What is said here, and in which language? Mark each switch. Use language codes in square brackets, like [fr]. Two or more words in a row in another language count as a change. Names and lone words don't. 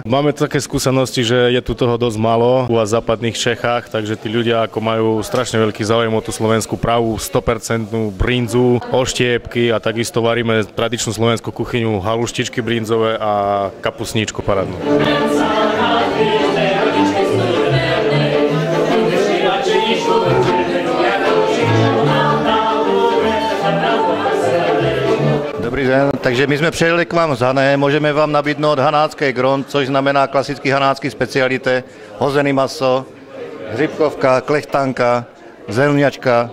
[sk] Máme také skúsenosti, že je tu toho dosť málo u vás v západných Čechách, takže tí ľudia ako majú strašne veľký záujem o tú slovenskú pravú 100% brinzu, oštiepky a takisto varíme tradičnú slovenskú kuchyňu, haluštičky brinzové a kapusničku parádnu. [cs] Dobrý den, takže my jsme přijeli k vám z Hané, můžeme vám nabídnout hanácké gron, což znamená klasický hanácký speciality, hozený maso, hřibkovka, klechtanka, zelňačka.